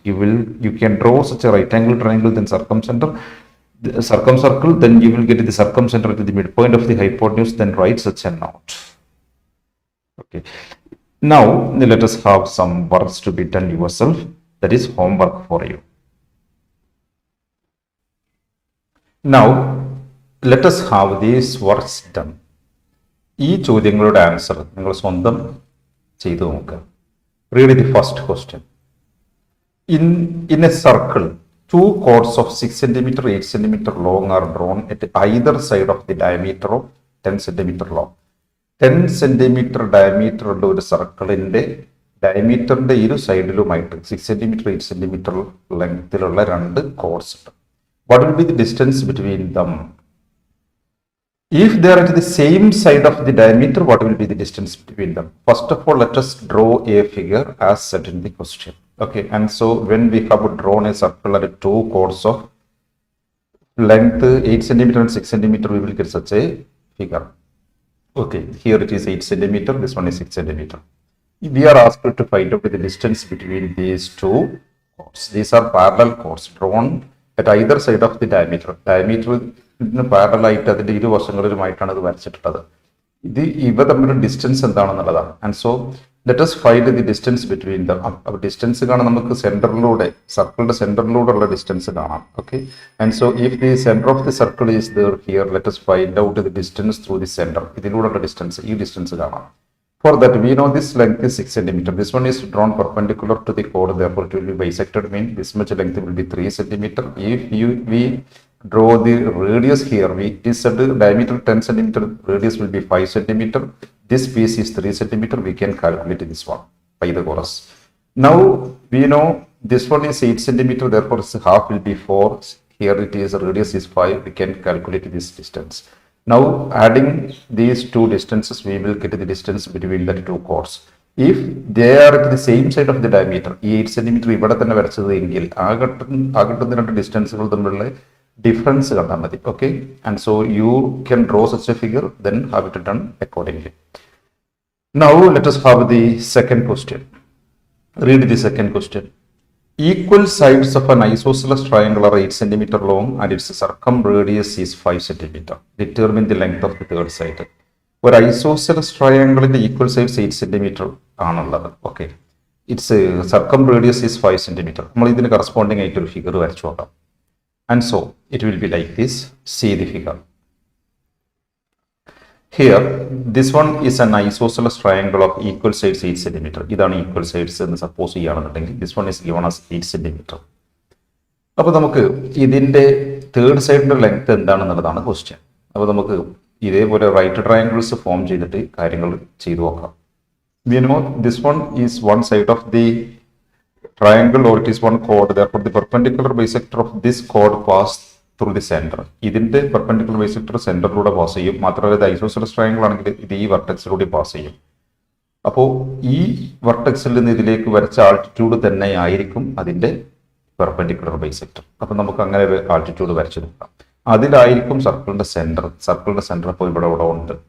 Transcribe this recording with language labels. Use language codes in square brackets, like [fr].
[en] You can draw such a right angled triangle, then circumcircle, then you will get the circumcenter at the midpoint of the hypotenuse, then write such a note. Okay, now let us have some works to be done yourself. That is homework for you. Now let us have these works done. [ml] ഈ ചോദ്യങ്ങളുടെ answer നിങ്ങൾ സ്വന്തം ചെയ്തു നോക്കുക. [en] Read the first question. In a circle, two chords of 6 cm, 8 cm long are drawn at either side of the diameter of 10 cm long. [ml] 10 cm diameter ഉള്ള ഒരു സർക്കിളിന്റെ ഡയമീറ്ററിന്റെ ഇരു സൈഡിലുമായിട്ട് 6 cm, 8 cm ലെങ്തിലുള്ള രണ്ട് കോർഡ്സ് ഉണ്ട്. [en] What will be the distance between them? If they are at the same side of the diameter, what will be the distance between them? First of all, let us draw a figure as set in the question. Okay, and so when we have drawn a circle at two chords of length 8 centimeter and 6 centimeter, we will get such a figure. Okay, here it is 8 centimeter, this one is 6 centimeter. We are asked to find out the distance between these two chords. These are parallel chords drawn at either side of the diameter. [ml] Diameter parallel ആയിട്ട് അതിന്റെ ഇരുവശങ്ങളിലുമായിട്ടാണ് ഇത് വരച്ചിട്ടുള്ളത്. ഇവ തമ്മിലുള്ള distance എന്താണെന്നുള്ളതാണ്. [en] And so let us find the distance between the. [ml] Distance കാണാൻ നമുക്ക് സെന്ററിലൂടെ, സർക്കിളിന്റെ സെന്ററിലൂടെ ഉള്ള distance കാണാം. [en] Okay, and so if the centre of the circle is there here, let us find out the distance through the centre. [ml] ഇതിലൂടെയുള്ള distance, ഈ distance കാണാം. [en] For that, we know this length is 6 centimeter. This one is drawn perpendicular to the chord, therefore it will be bisected. Mean this much length will be 3 centimeter. If we draw the radius here, it is said diameter 10 centimeter, radius will be 5 centimeter. This piece is 3 centimeter. We can calculate this one by the chorus. Now we know this one is 8 centimeter, therefore half will be 4. Here it is radius is 5. We can calculate this distance. Now adding these two distances, we will get the distance between the two chords. If they are at the same side of the diameter, [ml] 8 centimeter ഇവിടെ തന്നെ വരച്ചത് എങ്കിൽ ആകട്ടുന്ന രണ്ട് ഡിസ്റ്റൻസുകൾ തമ്മിലുള്ള difference കണ്ടാൽ മതി. [en] Okay, and so you can draw such a figure, then have it done accordingly. Now let us have the second question. Read the second question. Equal sides of an isosceles triangle are 8 centimeter long and its circumradius is 5 centimeter. Determine the length of the third side. [ml] ഒരു isosceles ട്രയാങ്കിളിന്റെ equal sides 8 centimetre ആണുള്ളത്. Okay, [en] Its circum is 5 centimetre. [ml] നമ്മൾ ഇതിന് corresponding ആയിട്ട് ഒരു figure വരച്ചു നോക്കാം. [en] And so it will be like this. See the figure. Here, this one is an isosceles triangle of equal sides 8 centimeter. [ml] ഇതാണ് equal sides എന്ന് suppose ചെയ്യുകയാണെന്നുണ്ടെങ്കിൽ [en] this one is given as 8 centimeter. [ml] അപ്പോൾ നമുക്ക് ഇതിന്റെ third സൈഡിന്റെ length എന്താണെന്നുള്ളതാണ് question. അപ്പോൾ നമുക്ക് ഇതേപോലെ right triangles form ചെയ്തിട്ട് കാര്യങ്ങൾ ചെയ്തു നോക്കാം. [en] We know this one is one side of the triangle or it is one chord. Therefore, the perpendicular bisector of this chord pass through the center. [ml] ഇതിന്റെ perpendicular bisector സെന്ററിലൂടെ pass ചെയ്യും. മാത്രമല്ല ഇത് isosceles triangle ആണെങ്കിൽ ഇത് ഈ വെർട്ടെക്സിലൂടെ pass ചെയ്യും. അപ്പോൾ ഈ വെർട്ടെക്സിൽ നിന്ന് ഇതിലേക്ക് വരച്ച ആൾട്ടിറ്റ്യൂഡ് തന്നെ ആയിരിക്കും അതിന്റെ പെർപെൻഡിക്കുലർ ബൈസെക്ടർ. അപ്പൊ നമുക്ക് അങ്ങനെ ഒരു ആൾട്ടിറ്റ്യൂഡ് വരച്ചു നോക്കാം. അതിലായിരിക്കും സർക്കിളിന്റെ സെന്റർ അപ്പോൾ ഇവിടെ ഉണ്ട്.